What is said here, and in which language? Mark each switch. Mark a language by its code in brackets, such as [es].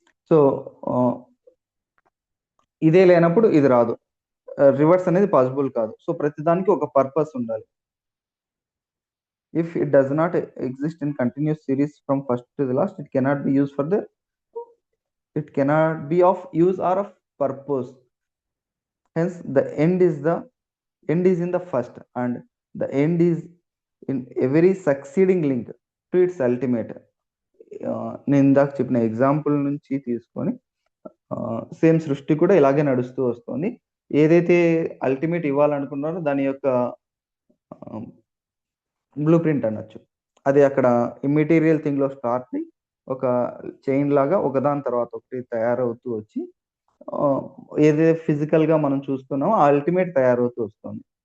[te] So ఇదే లేనప్పుడు ఇది రాదు, రివర్స్ అనేది పాసిబుల్ కాదు. సో ప్రతిదానికి ఒక పర్పస్ ఉండాలి. [en] If it does not exist in continuous series from first to the last, it cannot be used for the, it cannot be of use or of purpose. Hence the end is in the first, and the end is in every succeeding link to its ultimate. [te] నేను ఇందాక చెప్పిన example నుంచి తీసుకొని same సృష్టి కూడా ఇలాగే నడుస్తూ వస్తుంది. ఏదైతే అల్టిమేట్ ఇవ్వాలనుకున్నారో దాని యొక్క బ్లూ ప్రింట్ అనొచ్చు. అది అక్కడ ఇమ్మెటీరియల్ థింగ్ లో స్టార్ట్ అయ్యి ఒక చైన్ లాగా ఒకదాని తర్వాత ఒకటి తయారవుతూ వచ్చి ఏదైతే ఫిజికల్ గా మనం చూస్తున్నామో అల్టిమేట్ తయారవుతూ వస్తుంది.